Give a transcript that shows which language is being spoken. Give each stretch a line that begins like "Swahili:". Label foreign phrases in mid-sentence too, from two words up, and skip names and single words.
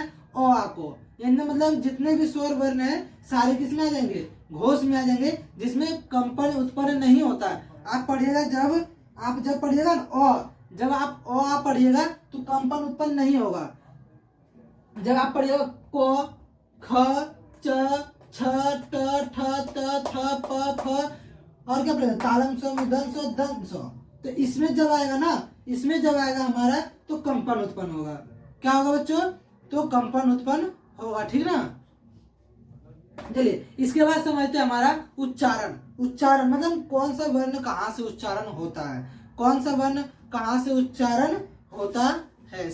Hindi: अ को, यानी मतलब जितने भी स्वर वर्ण है सारे किसमें आ जाएंगे? घोष में आ जाएंगे, जिसमें कंपन उत्पन्न नहीं होता है। आप पढ़िएगा, जब पढ़िएगा ना जब आप अ पढ़िएगा तो कंपन उत्पन्न नहीं होगा। जब आप पढ़िएगा क, ख, च, छ, ट, ठ, त, थ, प, फ और क्या पढ़ेगा? तालम स, मूर्धन स, दंत स। तो इसमें जब आएगा हमारा, तो कंपन उत्पन्न होगा। क्या होगा बच्चों? तो कंपन उत्पन्न होगा, ठीक ना। चलिए, इसके बाद समझते हैं हमारा उच्चारण मतलब कौन सा वर्ण कहाँ से उच्चारण होता है, कौन सा वर्ण कहाँ से उच्चारण होता है।